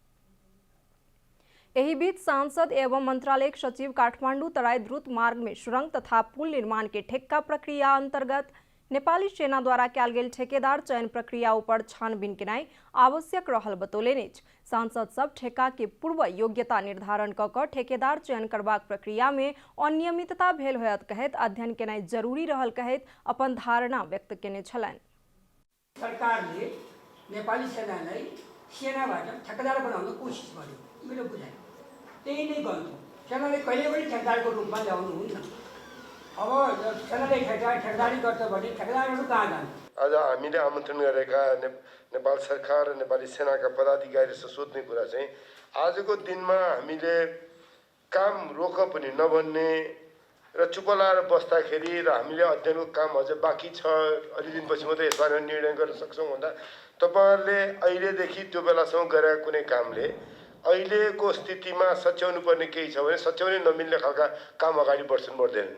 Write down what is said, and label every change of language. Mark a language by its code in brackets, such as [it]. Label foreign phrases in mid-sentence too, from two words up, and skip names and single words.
[mai] एही बीच सांसद एवं मंत्रालय सचिव काठमाडौँ तराई द्रुत मार्ग में सुरंग तथा पुल निर्माण के ठेक्का प्रक्रिया अंतर्गत नेपाली सेना द्वारा कयल गेल ठेकेदार चयन प्रक्रिया ऊपर छानबीन केनाई आवश्यक रहल बतौलनि अछि। सांसद सब ठेका के पूर्व योग्यता निर्धारण क क ठेकेदार चयन करबाक प्रक्रिया में अनियमितता भेल होयत कहैत अध्ययन केनाई जरूरी रहल कहैत अपन धारणा व्यक्त केने छलनि। [ne] सरकारले नेपाली सेनालाई सेनाबाट ठेकेदार बनाउन कोसिस गर्यो मेरो बुझाइ त्यही नै गर्नु सेनाले कहिले पनि ठेकेदारको रूपमा ल्याउनु हुन्न। अब सेनाले ठेकेदारी गर्छ भने ठेकेदारहरू कहाँ जान्छ? आज हामीले आमन्त्रण गरेका नेपाल सरकार र नेपाली सेनाका पदाधिकारीसँग सोध्ने कुरा चाहिँ आजको दिनमा हामीले काम रोक पनि नभन्ने र चुप लाएर बस्दाखेरि र हामीले अध्ययनको काम अझ बाँकी छ अलि दिनपछि मात्रै यसबारे निर्णय गर्न सक्छौँ भन्दा तपाईँहरूले अहिलेदेखि त्यो बेलासम्म गरेका कुनै कामले अहिलेको स्थितिमा सच्याउनु पर्ने केही छ भने सच्याउनै नमिल्ने खालका काम अगाडि बढ्दैनन्।